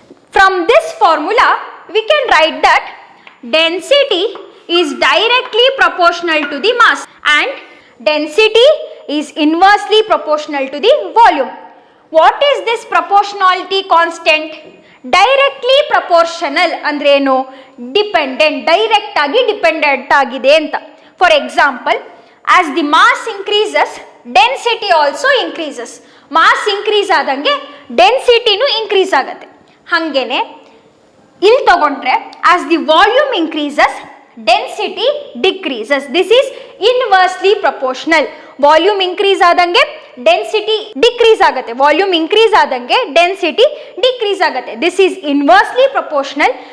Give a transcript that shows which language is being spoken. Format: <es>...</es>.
<en>From this formula, we can write that density is directly proportional to the mass and density is inversely proportional to the volume. What is this proportionality constant? Directly proportional ಅಂದ್ರೇನು?</en> <kn>Dependent, direct ಆಗಿ dependent ಆಗಿದೆ ಅಂತ.</kn> <en>For example, as the mass increases, density also increases.</en> <kn>Mass increase ಆದಂಗೆ ಡೆನ್ಸಿಟಿನೂ increase ಆಗುತ್ತೆ. ಹಂಗೇನೆ ಇಲ್ಲಿ ತಗೊಂಡ್ರೆ</kn> <en>as the volume increases, density decreases. This is inversely proportional.</en> <kn>Volume increase ಆದಂಗೆ density decrease ಆಗುತ್ತೆ. Volume increase ಆದಂಗೆ density decrease ಆಗುತ್ತೆ.</kn> <en>This is inversely proportional.</en>